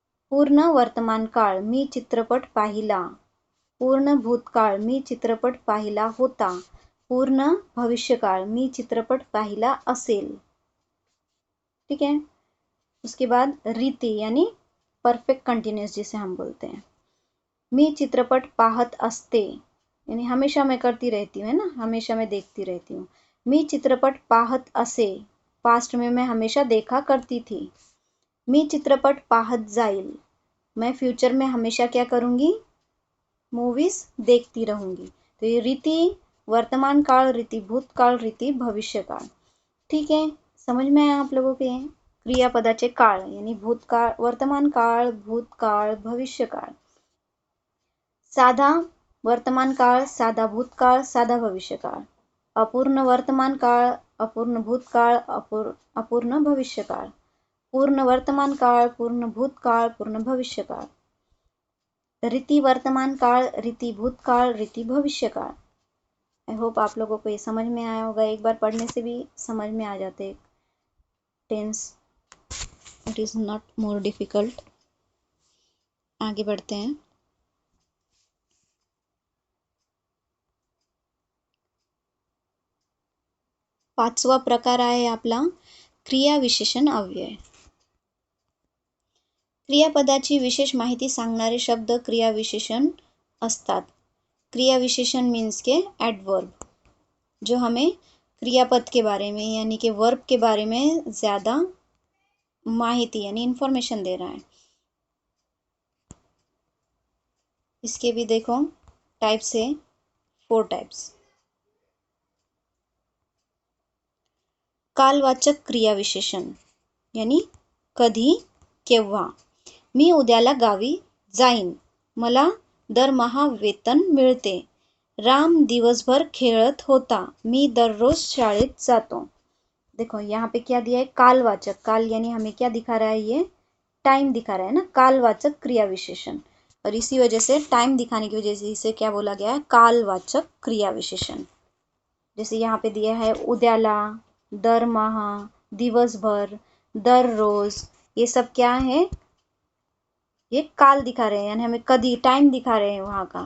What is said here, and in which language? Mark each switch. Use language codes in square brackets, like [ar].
[mr] पूर्ण वर्तमान काळ मी चित्रपट पाहिला. पूर्ण भूतकाळ मी चित्रपट पाहिला होता. पूर्ण भविष्यकाळ मी चित्रपट पाहिला असेल. [hi] ठीक है. उसके बाद रीति यानी परफेक्ट कंटिन्यूस जिसे हम बोलते हैं. [mr] मी चित्रपट पाहत असते [hi] यानी हमेशा मैं करती रहती हूँ, है ना, हमेशा मैं देखती रहती हूँ. [mr] मी चित्रपट पाहत असे, [hi] पास्ट में मैं हमेशा देखा करती थी. [mr] मी चित्रपट पाहत जाईल, [hi] मैं फ्यूचर में हमेशा क्या करूँगी, मूवीज देखती रहूँगी. तो ये रीति वर्तमान काल, रीति भूतकाळ, रीति भविष्यकाळ. ठीक है, समझ में आया आप लोगों के. [mr] क्रियापदाचे काळ यानी भूतकाळ, वर्तमान काळ, भूतकाळ, भविष्यकाळ. साधा वर्तमान काळ, साधा भूतकाळ, साधा भविष्यकाळ. अपूर्ण वर्तमान काळ, अपूर्ण भूतकाळ, अपूर्ण भविष्यकाळ. पूर्ण वर्तमान काळ, पूर्ण भूतकाळ, पूर्ण भविष्यकाळ. रीति वर्तमान काल, रीति भूतकाल, रीति भविष्यकाल. [en] I hope [hi] आप लोगों को ये समझ में आया होगा. एक बार पढ़ने से भी समझ में आ जाते tense. [en] It is not more difficult. [hi] आगे बढ़ते हैं. [mr] पाचवा प्रकार आहे आपला क्रियाविशेषण अव्यय. क्रियापदाची विशेष माहिती सांगणारे शब्द क्रियाविशेषण असतात. [hi] क्रियाविशेषण मीन्स के एडवर्ब, जो हमें क्रियापद के बारे में यानी कि वर्ब के बारे में ज़्यादा माहिती यानी इंफॉर्मेशन दे रहा है. इसके भी देखो टाइप्स है, 4 टाइप्स. [mr] कालवाचक क्रियाविशेषण यानी कधी, केव्हा. मी उद्याला गावी जाईन, मला दरमहा वेतन मिळते. राम दिवसभर खेळत होता, मी दररोज शाळेत जातो. [hi] देखो यहाँ पे क्या दिया है, कालवाचक. काल यानी हमें क्या दिखा रहा है, ये टाइम दिखा रहा है ना, कालवाचक क्रियाविशेषण. और इसी वजह से टाइम दिखाने की वजह से इसे क्या बोला गया है, कालवाचक क्रियाविशेषण. जैसे यहाँ पे दिया है उद्याला, दरमहा, दिवसभर, दररोज, ये सब क्या है, ये काल दिखा रहे हैं यानी हमें कभी टाइम दिखा रहे हैं वहां का.